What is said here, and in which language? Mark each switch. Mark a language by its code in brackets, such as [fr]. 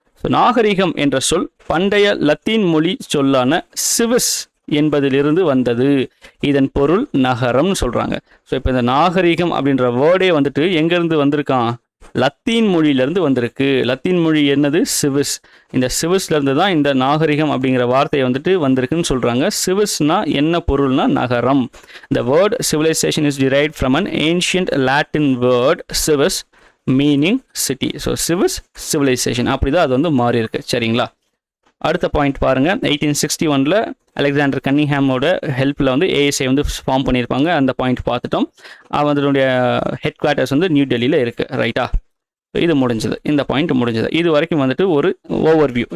[ta] So நாகரிகம் என்ற சொல் பண்டைய லத்தீன் மொழி சொல்லான சிவிஸ் என்பதிலிருந்து வந்தது. இதன் பொருள் நகரம்னு சொல்கிறாங்க. ஸோ இப்போ இந்த நாகரிகம் அப்படின்ற வேர்டே வந்துட்டு எங்கேருந்து வந்திருக்கான்? லத்தீன் மொழியிலேருந்து வந்திருக்கு. லத்தீன் மொழி என்னது? சிவிஸ். இந்த சிவிஸ்லேருந்து தான் இந்த நாகரிகம் அப்படிங்கிற வார்த்தையை வந்துட்டு வந்திருக்குன்னு சொல்கிறாங்க. சிவிஸ்னா என்ன பொருள்னா நகரம். [en] The word civilization is derived from an ancient Latin word civis meaning city. [ta] So CVs civilisation அப்படி தான் அது வந்து மாறி இருக்கு. சரிங்களா? அடுத்த பாயிண்ட் பாருங்கள். 1861 அலெக்சாண்டர் கன்னிங்ஹாமோட ஹெல்ப்பில் வந்து ஏஎஸ்ஐ வந்து ஃபார்ம் பண்ணியிருப்பாங்க. அந்த பாயிண்ட் பார்த்துட்டோம். அதனுடைய ஹெட் குவார்ட்டர்ஸ் வந்து நியூ டெல்லியில் இருக்குது. ரைட்டா? இது முடிஞ்சது. இந்த பாயிண்ட் முடிஞ்சது. இது வரைக்கும் வந்துட்டு ஒரு ஓவர்வியூ.